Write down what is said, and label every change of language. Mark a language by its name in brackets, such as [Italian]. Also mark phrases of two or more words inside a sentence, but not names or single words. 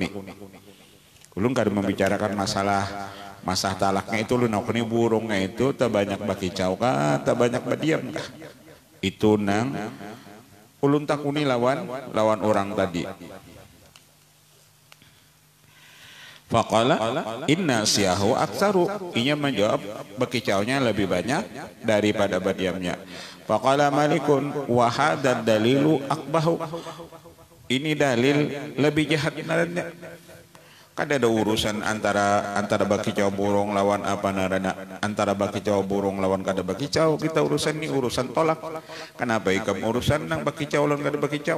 [Banjar] Ulun kada membicarakan masalah talaknya itu, ulun nakuni burungnya itu tak banyak baki jauh kah, tak banyak badiam kah, itu nang ulun takuni lawan orang tadi. [Arabic] فقال إن صياحه أكثر, [Banjar] inya menjawab bekicaunya lebih banyak daripada badiamnya. [Arabic] فقال مالك وهذا الدليل أقبح, [Banjar] ini dalil lebih jahat naranya. Kada ada urusan antara bakicau burung lawan apa narana, antara bakicau burung lawan kada bakicau, kita urusan ini urusan tolak. Kenapa ikam urusan nang bakicau lawan kada bakicau?